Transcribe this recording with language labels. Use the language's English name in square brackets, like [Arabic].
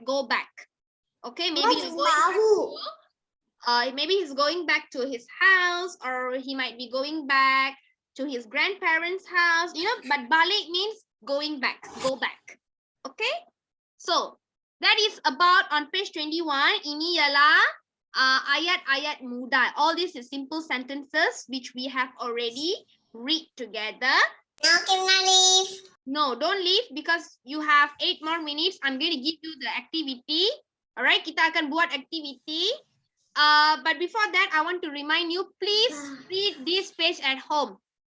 [English] Go back. Okay, maybe What's you're going back [Malay] mahu? [English] maybe he's going back to his house, or he might be going back to his grandparents' house. You know, but balik means going back. Go back. Okay, so that is about on page 21. [Malay] Ini ialah ayat-ayat mudah. [English] All these is simple sentences which we have already read together. Now can I leave? No, don't leave because you have 8 more minutes. I'm going to give you the activity. All right, [Malay] kita akan buat activity. [English] But before that, I want to remind you, please read this page at home.